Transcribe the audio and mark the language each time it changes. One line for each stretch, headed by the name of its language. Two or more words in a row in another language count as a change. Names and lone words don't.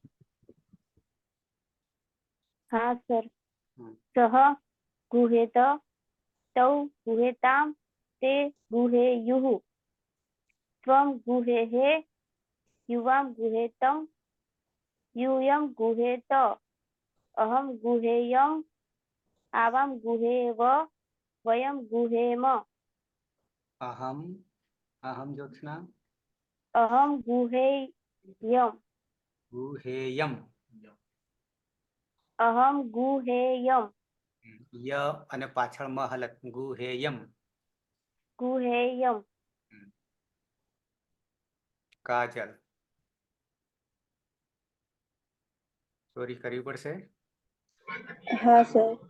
Gujarati: હા સર.
Sanskrit: सह गुहेत, तौ गुहेताम, ते गुहेयुः. त्वम गुहेहे, युवाम गुहेतम, यूयं गुहेत अहं गुहेयम् आवां गुहेव वयं गुहेम अहम अहम ज्योत्सना अहं गुहेयम् गुहेयम अहं गुहेयम्
Gujarati: य અને પાછળ મ હલત ગુહેયમ
Sanskrit: गुहेयम्
Gujarati: કાજલ ચોરી કરવી પડશે હા સર